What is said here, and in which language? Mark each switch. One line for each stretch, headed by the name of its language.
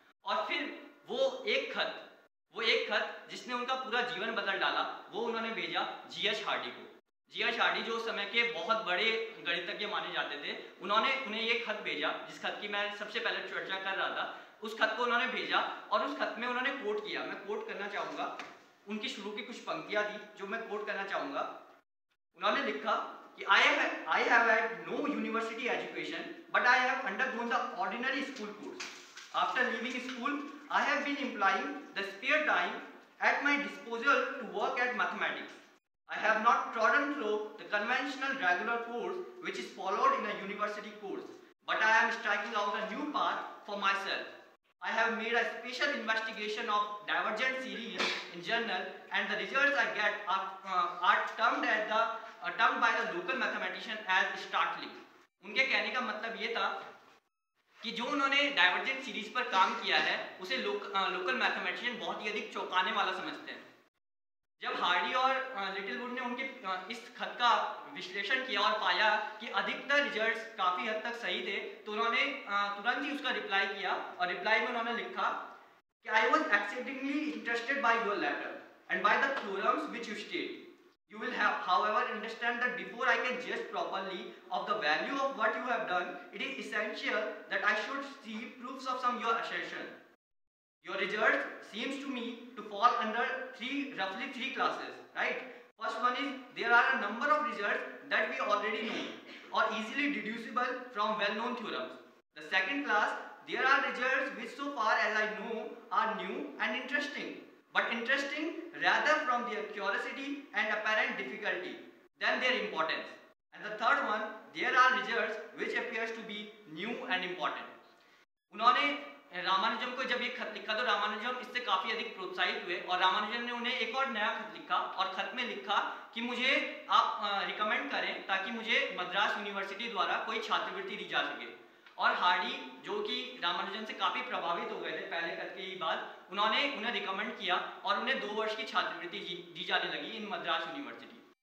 Hindi: और फिर वो एक खत जिसने उनका पूरा जीवन बदल डाला वो उन्होंने भेजा GH हार्डी को। GH हार्डी जो उस समय के बहुत बड़े गणितज्ञ माने जाते थे, उन्होंने उन्हें ये खत भेजा जिस खत की मैं सबसे पहले चर्चा कर रहा था। उस खत को उन्होंने भेजा और उस खत में उन्होंने कोट किया, मैं कोट करना चाहूँगा, उनकी शुरू की कुछ पंक्तियाँ थी जो मैं कोट करना चाहूँगा। उन्होंने लिखा कि
English: I have had no university education but I have undergone the ordinary school course. After leaving school, I have been employing the spare time at my disposal to work at mathematics. I have not trodden through the conventional regular course which is followed in a university course, but I am striking out a new path for myself. I have made a special investigation of divergent series in journal and the results I get are termed by the local mathematician as startling.
Hindi: उनके कहने का मतलब ये था कि जो उन्होंने divergent series पर काम किया है उसे लोकल मैथमेटिशियन बहुत ही अधिक चौंकाने वाला समझते हैं। जब हार्डी और लिटिलवुड ने उनके इस खत का विश्लेषण किया और पाया कि अधिकतर रिजल्ट्स काफ़ी हद तक सही थे तो उन्होंने तुरंत ही उसका रिप्लाई किया और रिप्लाई में उन्होंने लिखा कि
English: I was exceedingly interested by your letter and by the theorems which you state. You will have, however, understand that before I can judge properly of the value of what you have done, it is essential that I should see proofs of some your assertion. Your result seems to me to fall under roughly three classes, right? First one is there are a number of results that we already know or easily deducible from well-known theorems. The second class, there are results which so far as I know are new and interesting, but interesting rather from their curiosity and apparent difficulty than their importance. And the third one, there are results which appears to be new and important.
Hindi: उन्होंने रामानुजम को जब ये खत लिखा तो रामानुजम इससे काफ़ी अधिक प्रोत्साहित हुए और रामानुजम ने उन्हें एक और नया खत लिखा और खत में लिखा कि मुझे आप रिकमेंड करें ताकि मुझे मद्रास यूनिवर्सिटी द्वारा कोई छात्रवृत्ति दी जा सके। और हार्डी जो कि रामानुजन से काफ़ी प्रभावित हो गए थे पहले खत के ही बाद, उन्होंने उन्हें रिकमेंड किया और उन्हें 2 वर्ष की छात्रवृत्ति दी जाने लगी इन मद्रास यूनिवर्सिटी।